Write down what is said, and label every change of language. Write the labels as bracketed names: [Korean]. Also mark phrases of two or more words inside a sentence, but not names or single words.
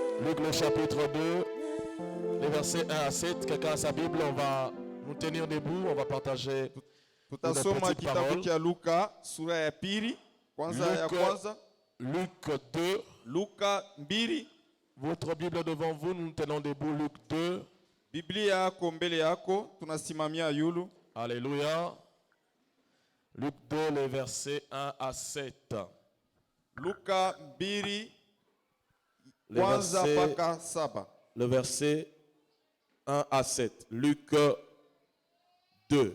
[French] Luc le chapitre 2, les versets 1 à 7. Quelqu'un a sa Bible, on va nous tenir debout, on va partager une [Swahili] Tutasoma [French] petite [Swahili] kitabu [French] parole. [Swahili] cha Luka sura ya pili kwanza ya kwanza. [French] Luc 2. [Swahili] Luka 2. [French] Votre Bible devant vous, nous tenons debout. Luc 2. [Swahili] Biblia yako mbele yako, tunasimamia yulu. [French] Alléluia. Luc 2, les versets 1 à 7. [Swahili] Luka 2 [French] Le [Swahili] kwanza [French] verset, [Swahili] mpaka 7. [French] le verset 1 à 7. Luc 2.